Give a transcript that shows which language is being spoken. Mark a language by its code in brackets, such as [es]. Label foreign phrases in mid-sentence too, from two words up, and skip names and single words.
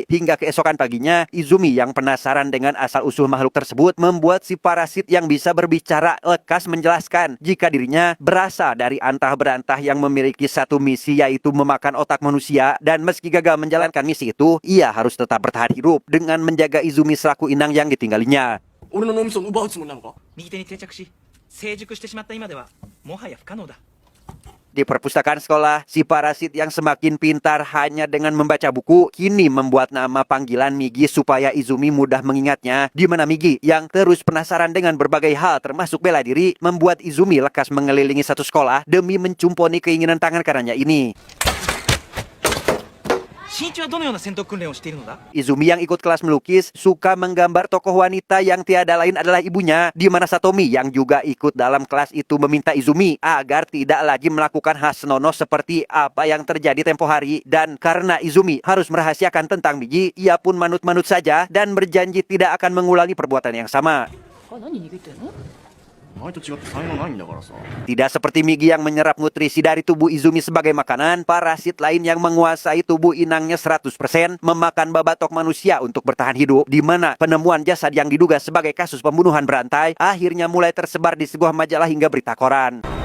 [id] Hingga keesokan paginya, Izumi yang penasaran dengan asal-usul makhluk tersebut, membuat si parasit yang bisa berbicara lekas menjelaskan jika dirinya berasal dari antah berantah yang memiliki satu misi, yaitu memakan otak manusia. Dan meski gagal menjalankan misi itu, ia harus tetap bertahan hidup dengan menjaga Izumi selaku inang yang ditinggalinya. [ja] 俺の脳みそを奪うつもりなのか。右手に定着し成熟してしまった今ではもはや不可能だ。 [id] Di perpustakaan sekolah, si parasit yang semakin pintar hanya dengan membaca buku, kini membuat nama panggilan Migi supaya Izumi mudah mengingatnya. Di mana Migi yang terus penasaran dengan berbagai hal termasuk bela diri, membuat Izumi lekas mengelilingi satu sekolah demi mencumponi keinginan tangan kanannya ini. [ja] 新一はどのような戦闘訓練をしているのだ。 [id] Izumi yang ikut kelas melukis suka menggambar tokoh wanita yang tiada lain adalah ibunya, di mana Satomi yang juga ikut dalam kelas itu meminta Izumi agar tidak lagi melakukan hal senonoh seperti apa yang terjadi tempo hari. Dan karena Izumi harus merahasiakan tentang Migi, ia pun manut-manut saja dan berjanji tidak akan mengulangi perbuatan yang sama. [ja] お前と違って才能ないんだからさ。 [id] Tidak seperti Migi yang menyerap nutrisi dari tubuh Izumi sebagai makanan, parasit lain yang menguasai tubuh inangnya 100% memakan babatok manusia untuk bertahan hidup, di mana penemuan jasad yang diduga sebagai kasus pembunuhan berantai akhirnya mulai tersebar di sebuah majalah hingga berita koran.